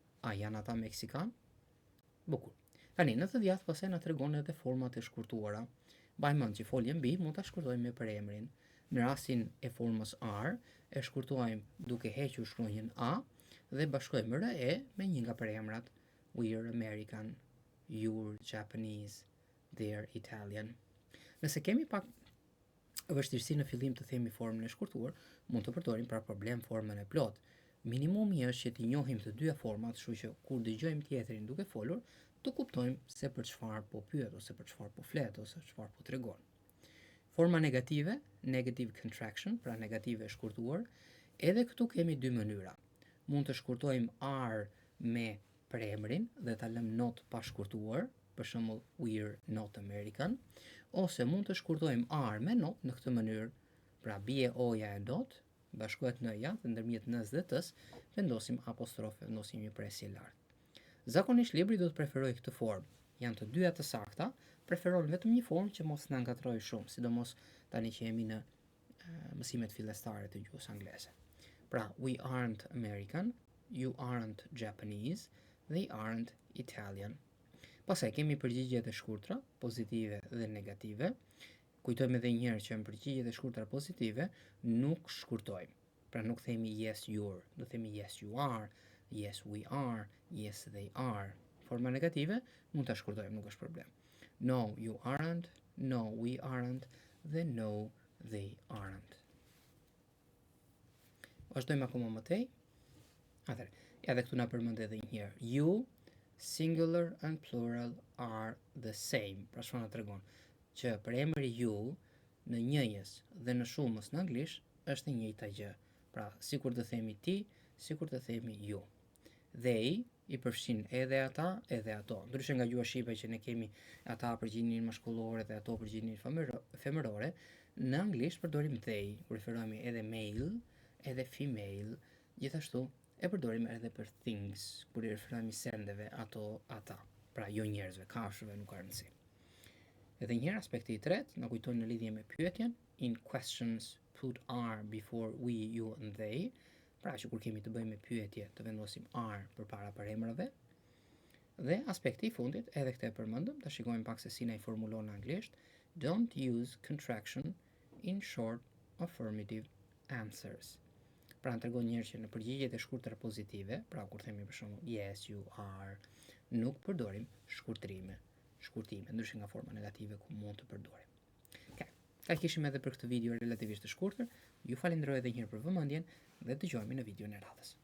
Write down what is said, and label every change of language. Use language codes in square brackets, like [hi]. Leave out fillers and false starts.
[sq] A janë ata Meksikan? Bukur. Tani, në të djathtë pastaj na tregon edhe format e shkurtuara. Mbajmë mend që foljen be mund ta shkurtojmë me përemrin. Në rastin e formës are, e shkurtojmë duke hequr shkronjën a dhe bashkojmë re me një nga përemrat. [en] We're American, you're Japanese, they're Italian. [sq] Nëse kemi pak vështirësi në fillim të themi formën e shkurtuar, mund të përdorim pra problem formën e plot. Minimumi është që t'i njohim të dyja format, kështu që kur dëgjojmë tjetrin duke folur, të kuptojmë se për çfarë po pyet, ose për çfarë po flet, ose çfarë po tregon. Forma negative, [en] negative contraction, [sq] pra negative e shkurtuar, edhe këtu kemi dy mënyra. Mund të shkurtojmë are me përemrin dhe ta lëm not pa shkurtuar, për shembull [en] we're not American, [sq] ose mund të shkurtojmë are me not në këtë mënyrë. Pra bie oja e dot, bashkohet n-ja dhe ndërmjet n-s dhe t-s vendosim apostrofe, vendosim një presje lartë. Zakonisht libri do të preferoj këtë formë. Janë të dyja të sakta, preferon vetëm një formë që mos na ngatrojë shumë, sidomos tani që jemi në mësimet fillestare të gjuhës angleze. Pra, [en] we aren't American, you aren't Japanese, they aren't Italian. [sq] Pastaj kemi përgjigjet e shkurtra, pozitive dhe negative. Kujtojmë edhe një herë që në përgjigjet e shkurtra pozitive nuk shkurtojmë. Pra nuk themi [en] yes you're, [sq] do themi [en] yes you are, yes we are, yes they are. [sq] Forma negative mund ta shkurtojmë, nuk është problem. [en] No you aren't, no we aren't [sq] dhe [en] no they aren't. [sq] Vazhdojmë akoma më tej. Atëherë, edhe këtu na përmend edhe një herë. [en] You, singular and plural are the same. [sq] Pra çfarë na tregon? Që për emri you në njëjës dhe në shumës në anglisht është e njëjta gjë. Pra, sikur të themi ti, sikur të themi ju. They i përfshin edhe ata, edhe ato. Ndryshe nga gjuha shqipe që ne kemi ata përgjigjen maskullore dhe ato përgjigjen femërore, në anglisht përdorim they, kur referohemi edhe male, edhe female, gjithashtu e përdorim edhe për things, kur i referohemi sendeve, ato, ata. Pra, jo njerëzve, kafshëve, nuk ka rëndësi. Edhe një herë aspekti i tretë na kujton në lidhje me pyetjen, [en] in questions put are before we, you and they. [sq] Pra që kur kemi të bëjmë me pyetje të vendosim are përpara përemrave. Dhe aspekti i fundit, edhe këtë e përmendëm, ta shikojmë pak se si na i formulon në anglisht. [en] Don't use contraction in short affirmative answers. [sq] Pra në tregon njërë që në përgjigjet e shkurtra pozitive, pra kur themi për shembull [en] yes you are, [sq] nuk përdorim shkurtime, ndryshe nga forma negative ku mund të përdorim. Ka kishim edhe për këtë video relativisht të shkurtër. Ju falenderoj edhe një herë për vëmendjen dhe dëgjohemi në videon e radhës.